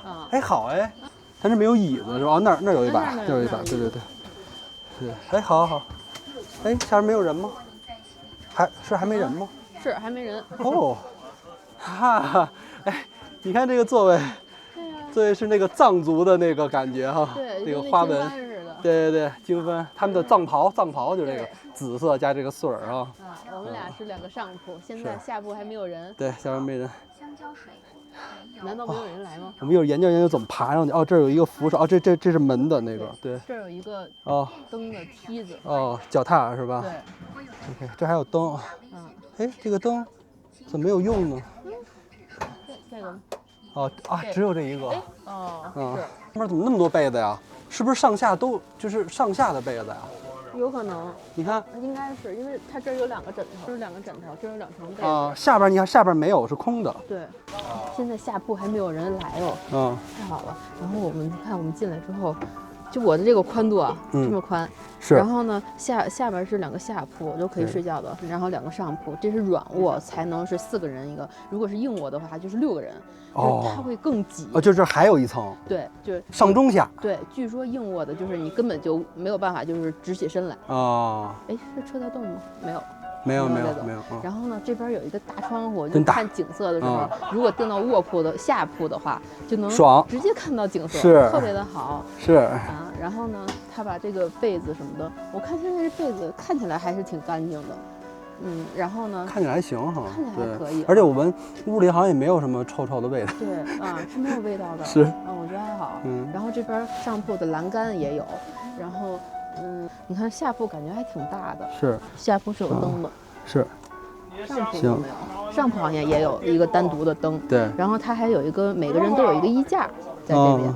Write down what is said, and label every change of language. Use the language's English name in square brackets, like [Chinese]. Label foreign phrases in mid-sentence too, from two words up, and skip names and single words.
[Chinese] 哎，好哎，他這沒有椅子是吧？那兒有一把，那有一把，對。是，哎，好。哎，下面沒有人嗎？還沒人嗎？是還沒人。哦，哈，哎，你看這個座位。對，是那個藏族的那個感覺哈，對，那個花紋，對，經幡，他們的藏袍就這個紫色加這個穗兒啊。我們倆是2個上鋪，現在下鋪還沒有人。對，下邊沒人。香蕉水。難道沒有人來嗎？我們一會兒研究怎麼爬上去。哦，這兒有一個扶手，哦，這是門的那個，對。這兒有一個燈的梯子。哦，腳踏是吧？對。 OK，這還有燈。哎，這個燈怎麼沒有用呢？這個。哦啊，只有這一個。哦，是。上面怎麼那麼多被子呀？是不是上下都就是上下的被子呀？有可能。你看，應該是因為它這兒有2個枕頭，這是2個枕頭，這有2層被子。啊，下邊你看下邊沒有，是空的。對。現在下鋪還沒有人來哦。太好了。然後我們看我們進來之後，就我的這個寬度啊，這麼寬。是。然後呢，下邊是2個下鋪，都可以睡覺的。然後2個上鋪，這是軟臥才能是4個人一個，如果是硬臥的話就是6個人。哦。它會更擠。哦，就這還有一層。對，就是上中下。對，據說硬臥的就是你根本就沒有辦法就是直起身來。哦。哎，是車在動嗎？沒有。沒有。然後呢，這邊有一個大窗戶，就看景色的時候，如果訂到臥鋪的下鋪的話，就能直接看到景色，特別的好。是啊，然後呢，他把這個被子什麼的，我看現在這被子看起來還是挺乾淨的。然後呢，看起來還行哈，看起來還可以。而且我聞屋裡好像也沒有什麼臭的味道。對啊，是沒有味道的。是我覺得還好。然後這邊上鋪的欄杆也有，然後你看下鋪感覺還挺大的。是，下鋪是有燈的。是，上鋪有沒有？上鋪好像也有一個單獨的燈。對。然後它還有一個，每個人都有一個衣架在這邊。